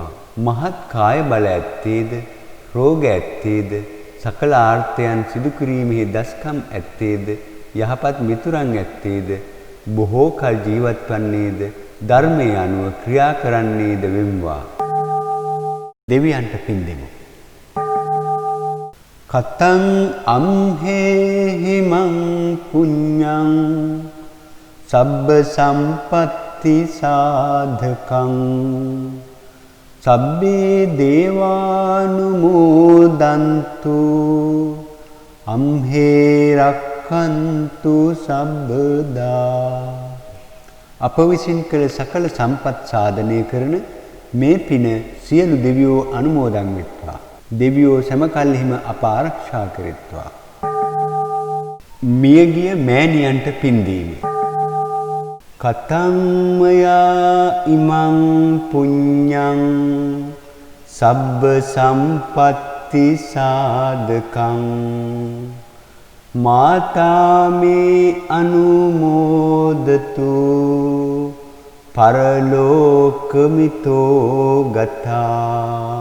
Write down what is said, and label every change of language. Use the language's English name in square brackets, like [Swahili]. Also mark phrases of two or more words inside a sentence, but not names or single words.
[Sinhala] මහත් කාය බල ඇත්තේද රෝග ඇත්තේද සකල ආර්ථයන් සිදු කිරීමෙහි දස්කම් ඇත්තේද යහපත් මිතුරන් ඇත්තේද බොහෝ කල් ජීවත් වන්නේද ධර්මයේ අනුව ක්‍රියා කරන්නේද වෙම්වා. දෙවියන්ට පින් දෙමු. [Pali] කතං අම්හෙහිමං පුඤ්ඤං සබ්බ සම්පත්ති සාධකං සබ්බේ දේවානුමෝදන්තු අම්හේ රක්ඛන්තු සබ්බදා. [Sinhala] අප විසින් කළ සකල සම්පත් සාධනය කරන මේ පින සියලු දෙවියෝ අනුමෝදන් වෙත්වා. දෙවියෝ සැමකල්හිම අප ආරක්ෂා කෙරෙත්වා. මියගිය මෑණියන්ට පින්දීම. [Pali] කතම්මයා ඉමං පුඤ්ඤං සබ්බ සම්පත්ති සාධකං මාතා මේ අනුමෝදතු පරලෝකමිතෝ ගතා.